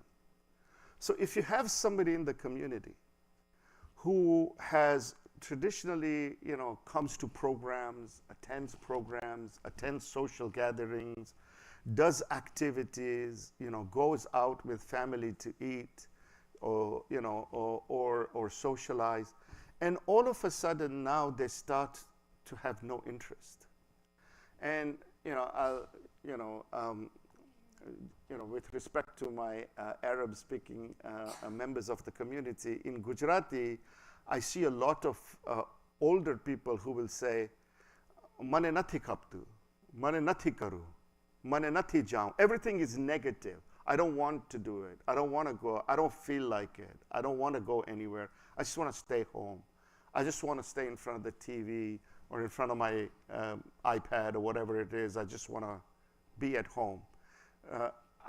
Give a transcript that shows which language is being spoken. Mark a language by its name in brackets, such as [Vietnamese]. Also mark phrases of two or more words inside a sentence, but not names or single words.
[English] So if you have somebody in the community who has traditionally, comes to programs, attends social gatherings, does activities, goes out with family to eat, or socialize, and all of a sudden now they start to have no interest. And with respect to my Arab-speaking members of the community in Gujarati, I see a lot of older people who will say, [Gujarati] "મને નથી કપ્તુ, મને નથી કરુ, મને નથી જાઉં." [English] Everything is negative. I don't want to do it. I don't want to go. I don't feel like it. I don't want to go anywhere. I just want to stay home. I just want to stay in front of the TV or in front of my iPad or whatever it is. I just want to be at home.